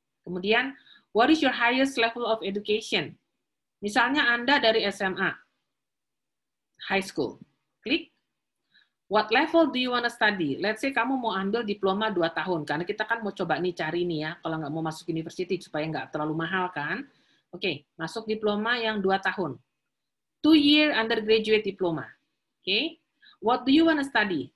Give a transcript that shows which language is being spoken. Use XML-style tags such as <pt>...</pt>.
<id>Kemudian,</id> <en>what is your highest level of education?</en> <id>Misalnya Anda dari SMA,</id> <en>high school.</en> <id>Klik.</id> <en>What level do you want to study? Let's say</en> <id>kamu mau ambil diploma 2 tahun, karena kita kan mau coba nih cari nih ya, kalau nggak mau masuk university supaya nggak terlalu mahal kan. Oke, masuk diploma yang 2 tahun.</id> <en>2-year undergraduate diploma. Okay. What do you want to study?</en>